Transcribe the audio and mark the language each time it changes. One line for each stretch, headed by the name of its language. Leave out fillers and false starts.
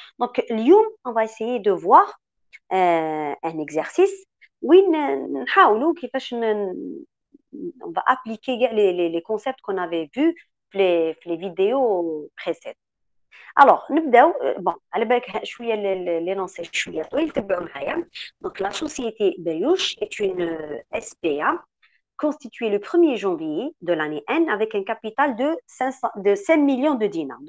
French: Donc,
Arabic: اليوم,
French: on va essayer de voir un exercice
Arabic: وين نحاولوا كيفاش
French: on va appliquer les concepts qu'on avait vus
Arabic: في
French: les vidéos précédentes. Alors,
Arabic: نبداو على بالك شويه لينونسي شويه طويل, تبعوا معايا.
French: Donc la société Beriouche est une SPA constituée le 1er janvier de l'année N avec un capital de 5 millions de dinars.